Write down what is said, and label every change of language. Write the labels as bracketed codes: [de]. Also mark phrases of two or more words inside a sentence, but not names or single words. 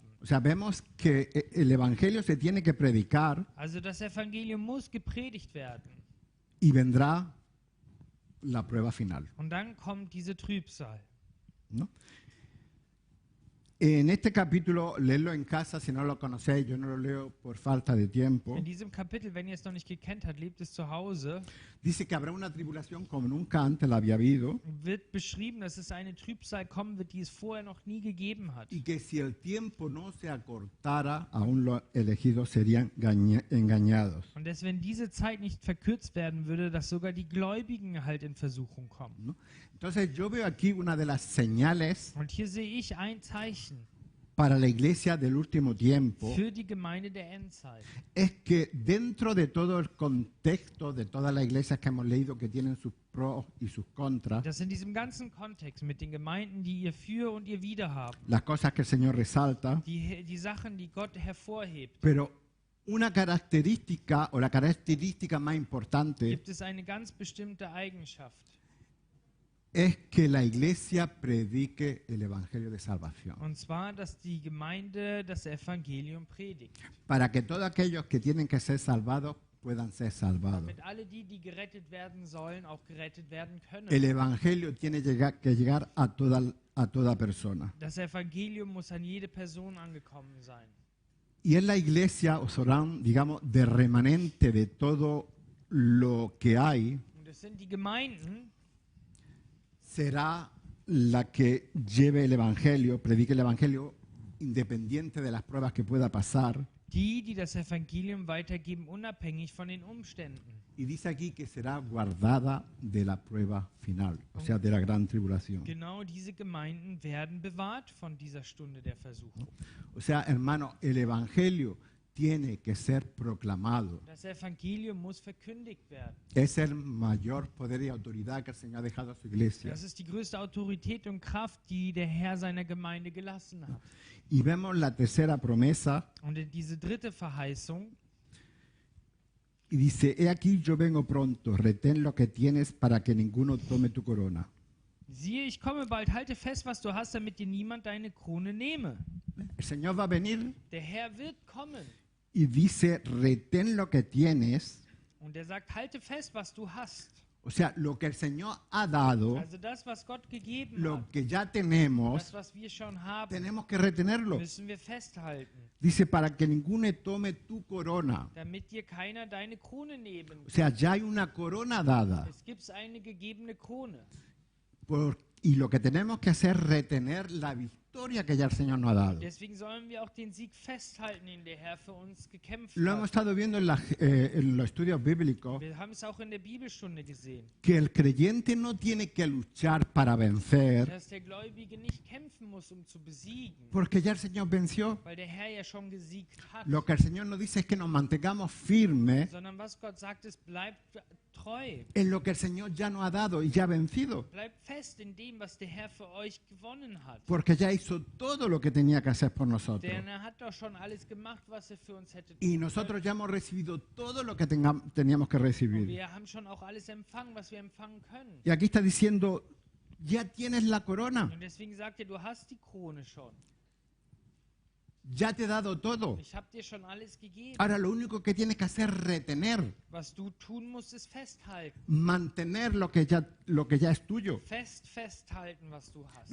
[es] O sea, vemos que el evangelio se tiene que predicar [de] Also das Evangelium muss gepredigt werden. [es] y vendrá la prueba final, [de] Und dann kommt diese Trübsal. [es] ¿no? En este capítulo, leerlo en casa si no lo conocéis, yo no lo leo por falta de tiempo. [de] In diesem Kapitel, wenn ihr es noch nicht gekannt habt, lebt es zu Hause, [es] Dice que habrá una tribulación como nunca antes la había habido [de] wird beschrieben, dass es eine Trübsal kommen wird, die es vorher noch nie gegeben hat. [es] y que si el tiempo no se acortara, aún los elegidos serían engañados. [de] Und dass, wenn diese Zeit nicht verkürzt werden würde, dass sogar die Gläubigen halt in Versuchung kommen. [es] ¿No? Entonces yo veo aquí una de las señales [de] Und hier sehe ich ein Zeichen [es] para la iglesia del último tiempo, [de] für die Gemeinde der Endzeit. [es] es que dentro de todo el contexto de todas las iglesias que hemos leído que tienen sus pros y sus contras, [de] Dass in diesem ganzen Kontext mit den Gemeinden, die ihr für und ihr wider habt, [es] las cosas que el Señor resalta, [de] die Sachen, die Gott hervorhebt, [es] pero una característica o la característica más importante [de] gibt es eine ganz bestimmte Eigenschaft. [es] es que la iglesia predique el evangelio de salvación, [de] Und zwar, dass die Gemeinde das Evangelium predigt. [es] para que todos aquellos que tienen que ser salvados puedan ser salvados. [de] Damit alle die, die gerettet werden sollen, auch gerettet werden können. [es] El evangelio tiene que llegar a toda persona. [de] Das Evangelium muss an jede Person angekommen sein. [es] Y en la iglesia, o serán, digamos, de remanente de todo lo que hay, [de] Und es sind die Gemeinden, [es] será la que lleve el evangelio, predique el evangelio, independiente de las pruebas que pueda pasar. [de] die das Evangelium weitergeben, unabhängig von den Umständen. [es] Y dice aquí que será guardada de la prueba final, o sea, de la gran tribulación. [de] Genau diese Gemeinden werden bewahrt von dieser Stunde der Versuchung. [es] O sea, hermano, el evangelio tiene que ser proclamado. [de] Das Evangelium muss verkündigt werden. [es] Es el mayor poder y autoridad que el Señor ha dejado a su iglesia. [de] Das ist die größte Autorität und Kraft, die der Herr seiner Gemeinde gelassen hat. [es] Y vemos la tercera promesa [de] Und in diese dritte Verheißung, [es] y dice, he aquí yo vengo pronto, retén lo que tienes para que ninguno tome tu corona. [de] siehe, ich komme bald, halte fest, was du hast, damit dir niemand deine Krone nehme. [es] El Señor va a venir [de] Der Herr wird kommen. [es] y dice, retén lo que tienes, [de] Und er sagt, halte fest, was du hast. [es] o sea, lo que el Señor ha dado, [de] Also das, was Gott gegeben [es] lo [de] hat, [es] que ya tenemos, [de] das, was wir schon haben, [es] tenemos que retenerlo. [de] müssen wir festhalten, [es] Dice, para que ninguno tome tu corona. [de] damit dir keiner deine Krone nehmen [es] O sea, ya hay una corona dada. [de] Es gibt eine gegebene Krone. [es] Y lo que tenemos que hacer es retener la victoria victoria que ya el Señor nos ha dado. [de] Deswegen sollen wir auch den Sieg festhalten, den der Herr für uns gekämpft [es] Lo hemos [de] hat. [es] estado viendo en los estudios bíblicos, [de] Wir haben es auch in der Bibelstunde gesehen, [es] que el creyente no tiene que luchar para vencer, [de] dass der Gläubige nicht kämpfen muss, um zu besiegen, [es] porque ya el Señor venció. [de] weil der Herr ja schon gesiegt hat. [es] Lo que el Señor nos dice es que nos mantengamos firmes [de] Sondern was Gott sagt, ist, bleibt treu. [es] en lo que el Señor ya nos ha dado y ya ha vencido, [de] Bleibt fest in dem, was der Herr für euch gewonnen hat. [es] porque ya hizo todo lo que tenía que hacer por nosotros. [de] Denn er hat doch schon alles gemacht, was er für uns hätte [es] Y [de] tun [es] nosotros [de] können. [es] ya hemos recibido todo lo que teníamos que [de] Und [es] recibir. [de] wir haben schon auch alles empfangen, was wir empfangen können. [es] Y aquí está diciendo, ya tienes la corona, [de] Und deswegen sagt er, du hast die Krone schon. [es] ya te he dado todo. [de] Ich habe dir schon alles gegeben. [es] Ahora lo único que tienes que hacer es retener, [de] Was du tun musst, ist festhalten. [es] mantener lo que ya es tuyo. [de] Festhalten, was du hast.